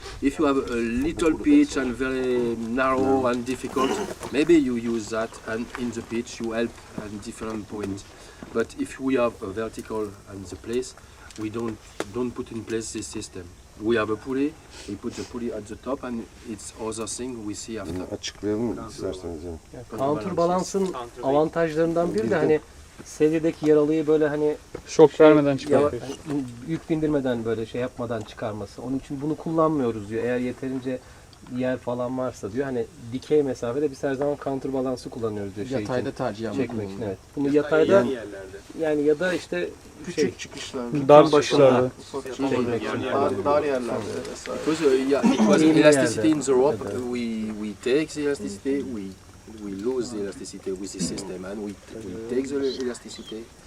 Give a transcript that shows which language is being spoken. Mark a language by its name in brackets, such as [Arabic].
[English] If you have a little pitch and very narrow and difficult, maybe you use that, and in the pitch you help at different points. But if we have a vertical and the place, we don't put in place this system. We have a pulley, we put the pulley at the top, and it's other thing we see after. [Turkish] Açıklayalım mı isterseniz? Counterbalansın avantajlarından biri de hani sedyedeki yaralıyı böyle hani Şok vermeden çıkartıyor. Yük bindirmeden böyle şey yapmadan çıkarması. Onun için bunu kullanmıyoruz diyor. Eğer yeterince yer falan varsa diyor. Hani dikey mesafede biz her zaman counterbalansı kullanıyoruz diyor. Yatayda tercih çekmek için. Evet. Bunu yatayda yani ya da işte küçük çıkışlarda, Dar başlarda. dar yerlerde. [English] Because it was elasticity in the rope. We take the elasticity, we lose the elasticity with the system, and we take the elasticity.